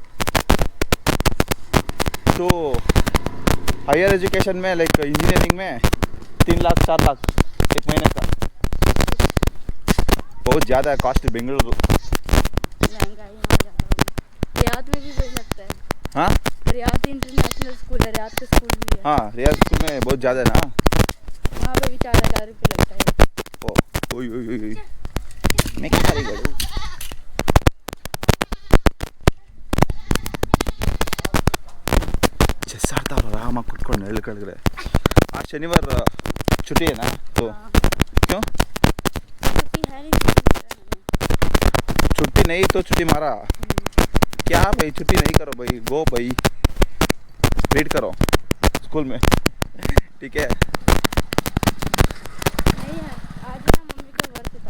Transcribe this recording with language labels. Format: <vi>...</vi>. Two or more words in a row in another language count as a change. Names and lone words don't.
<hi>तो</hi> <en>higher education</en> <hi>में</hi> <en>like engineering</en> <hi>में 3 लाख 4 लाख एक महीने का। बहुत ज़्यादा है कॉस्ट बेंगलुरु। महंगाई वहाँ ज़्यादा होगी। रियाद में भी वही लगता है। हाँ रियाद इंटरनेशनल स्कूल है, रियाद का स्कूल भी है। हाँ रियाद स्कूल में बहुत ज़्यादा है ना। वहाँ पे भी 4000 रुपये लगता है। ओ ओय ओय ओय ओय मैं क्या करी गड़ू</hi> <kn>ಚೆಸ್ಸಾಡ್ತಾ ಅವ್ರು ಆರಾಮಾಗಿ ಕುತ್ಕೊಂಡು ನೆರಳು ಕೆಳಗಡೆ. ಆ ಶನಿವಾರ</kn> <hi>छुट्टी है ना तो क्यों? छुट्टी है नहीं, छुट्टी नहीं तो छुट्टी मारा क्या भाई? छुट्टी नहीं करो भाई, गो भाई रीड करो स्कूल में ठीक है। नहीं है आज ना मम्मी का वर्क था।</hi>